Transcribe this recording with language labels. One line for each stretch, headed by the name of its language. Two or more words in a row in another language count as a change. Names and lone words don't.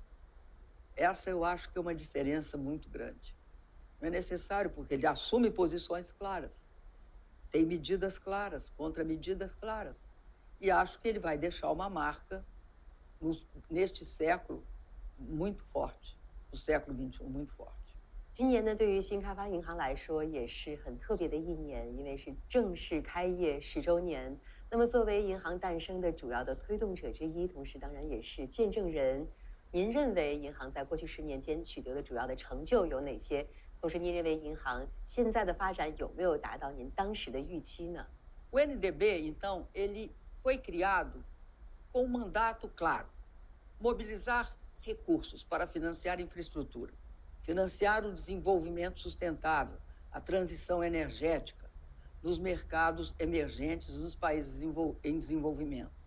Portuguese: Essa eu acho que é uma diferença muito grande. Não é necessário, porque ele assume posições claras, tem medidas claras, contramedidas claras. E acho que ele vai deixar uma marca neste século muito forte, no século XXI muito forte.
Chinese: 今年呢，对于新开发银行来说也是很特别的一年，因为是正式开业10周年。那么，作为银行诞生的主要的推动者之一，同时当然也是见证人，您认为银行在过去10年间取得的主要的成就有哪些？同时，您认为银行现在的发展有没有达到您当时的预期呢？
Portuguese: O NDB, então, ele foi criado com um mandato claro: mobilizar recursos para financiar infraestrutura, financiar o desenvolvimento sustentável, a transição energética nos mercados emergentes nos países em desenvolvimento.